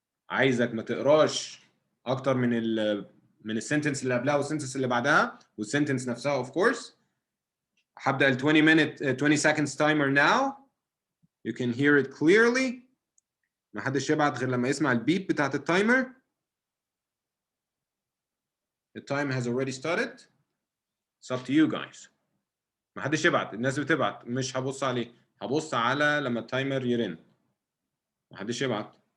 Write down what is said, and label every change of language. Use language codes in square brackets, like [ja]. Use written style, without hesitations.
[ar] عايزك ما تقراش اكتر من السنتنس اللي قبلها والسنتنس اللي بعدها والسنتنس نفسها [en] of course. [ar] هبدأ ال [en] 20 seconds timer now. You can hear it clearly. [ar] ما حدش يبعت غير لما يسمع البيب بتاعت التايمر. [en] The time has already started. It's up to you guys. [ar] ما حدش يبعت، الناس بتبعت مش هبص عليه، هبص على لما التايمر يرن. ما حدش يبعت.